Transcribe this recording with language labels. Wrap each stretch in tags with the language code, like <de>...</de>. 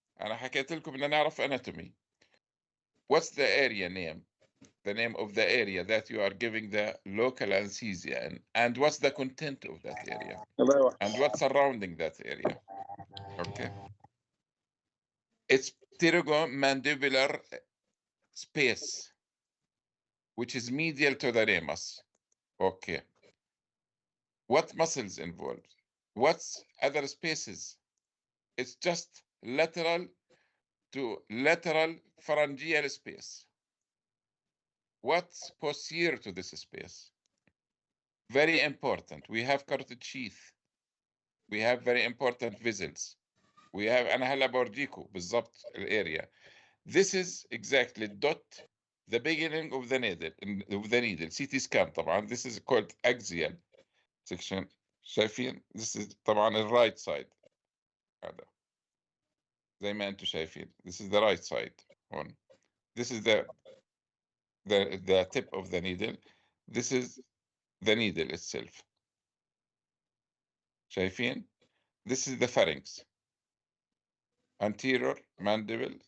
<ar>انا حكيت لكم بدنا نعرف اناتومي.</ar> <en>what's the area name? the name of the area that you are giving the local anesthesia in, and what's the content of that area and what's surrounding that area. Okay, it's pterygomandibular space which is medial to the ramus. Okay, what muscles involved? What's other spaces? It's just lateral to lateral pharyngeal space. What's posterior to this space? Very important. We have carotid sheath. We have very important vessels. We have</en> <ar>أنا هلا بورجيكم بالضبط الاريا.</ar> <en>This is exactly dot the beginning of the needle. CT scan</en> <ar>طبعا.</ar> <en>This is called axial section.</en> <ar>شايفين؟</ar> <en>This is</en> <ar>طبعا الرايت سايد. هذا زي ما انتم شايفين.</ar> <en>This is the right side</en> <ar>هون.</ar> <en>This is the tip of the needle. This is the needle itself.</en> <ar>شايفين؟</ar> <en>This is the pharynx. anterior mandible.</en>